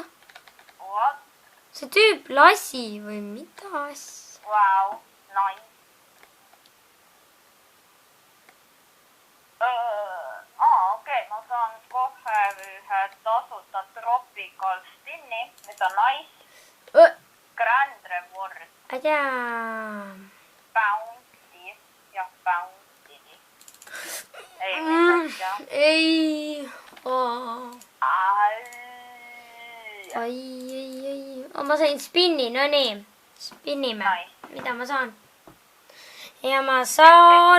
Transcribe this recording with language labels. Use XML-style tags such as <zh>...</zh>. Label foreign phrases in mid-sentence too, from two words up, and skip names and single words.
<et>See tüüp lasi või mida asja?</et> <en>Wow, nice.</en> <et>Okei, ma saan kohe ühe tasuta</et> <en>tropical spinni,</en> <et>mis on nice.</et> <en>Grand reward. Bounty.</en> <et>Jah, bounty. Ei, mis asja? Ei. Ai. Ma sain spinni, no nii. Spinnime. Nice. Mida ma saan? Ja ma saan...</et>